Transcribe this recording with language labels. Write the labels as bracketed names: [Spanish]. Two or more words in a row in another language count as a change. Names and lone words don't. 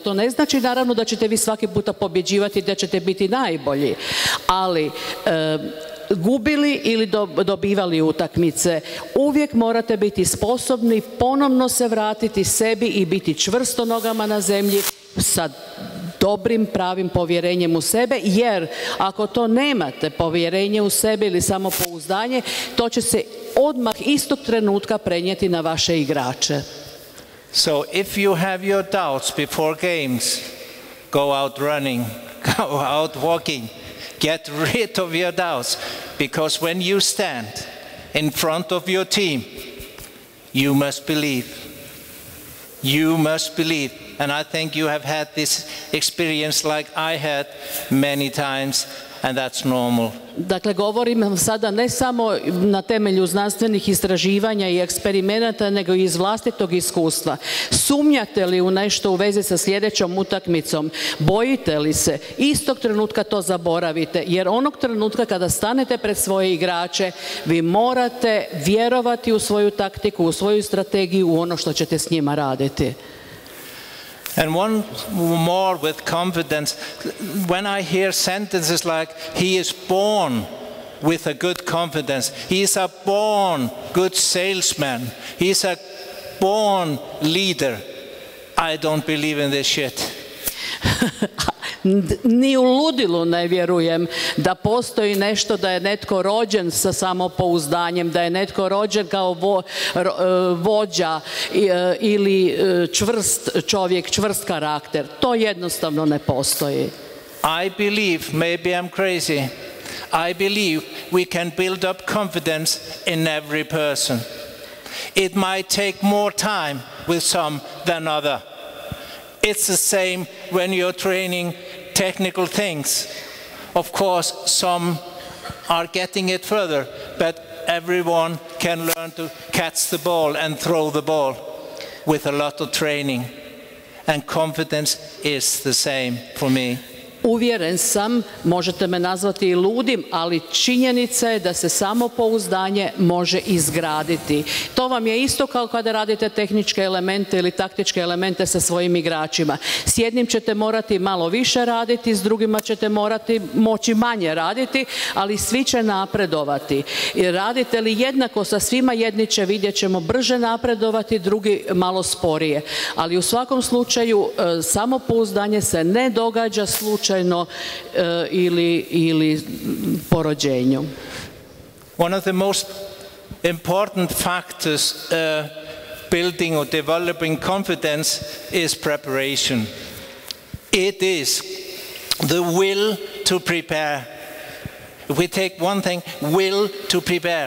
[Croatian] To ne znači naravno da ćete vi svaki puta pobjeđivati, da ćete biti najbolji, ali gubili ili dobivali utakmice, uvijek morate biti sposobni ponovno se vratiti sebi i biti čvrsto nogama na zemlji sa dobrim, pravim povjerenjem u sebe, jer ako to nemate, povjerenje u sebe ili samopouzdanje, to će se odmah istog trenutka prenijeti na vaše igrače. [English] So if you have your doubts before games, go out running, go out walking, get rid of your doubts, because when you stand in front of your team, you must believe. You must believe. And I think you have had this experience like I had many times, and that's normal. [Croatian] Dakle, govorim sada ne samo na temelju znanstvenih istraživanja i eksperimenata, nego i iz vlastitog iskustva. Sumnjate li u nešto u vezi sa sljedećom utakmicom? Bojite li se? Istog trenutka to zaboravite, jer onog trenutka kada stanete pred svoje igrače, vi morate vjerovati u svoju taktiku, u svoju strategiju, u ono što ćete s njima raditi. [English] And one more with confidence, when I hear sentences like, he is born with a good confidence. He's a born good salesman. He's a born leader. I don't believe in this shit. [Croatian] Ni u ludilu ne vjerujem da postoji nešto, da je netko rođen sa samopouzdanjem, da je netko rođen kao vođa ili čvrst čovjek, čvrst karakter. To jednostavno ne postoji. [English] I believe, maybe I'm crazy, I believe we can build up confidence in every person. It might take more time with some than other. It's the same when you're training technical things. Of course, some are getting it further, but everyone can learn to catch the ball and throw the ball with a lot of training. And confidence is the same for me. [Croatian] Uvjeren sam, možete me nazvati i ludim, ali činjenica je da se samopouzdanje može izgraditi. To vam je isto kao kada radite tehničke elemente ili taktičke elemente sa svojim igračima. S jednim ćete morati malo više raditi, s drugima ćete moći manje raditi, ali svi će napredovati. I radite li jednako sa svima, jedni će, vidjet ćemo, brže napredovati, drugi malo sporije. Ali u svakom slučaju samopouzdanje se ne događa slučajno ili po rođenju. [English] One of the most important factors building or developing confidence is preparation. It is the will to prepare. If we take one thing, will to prepare.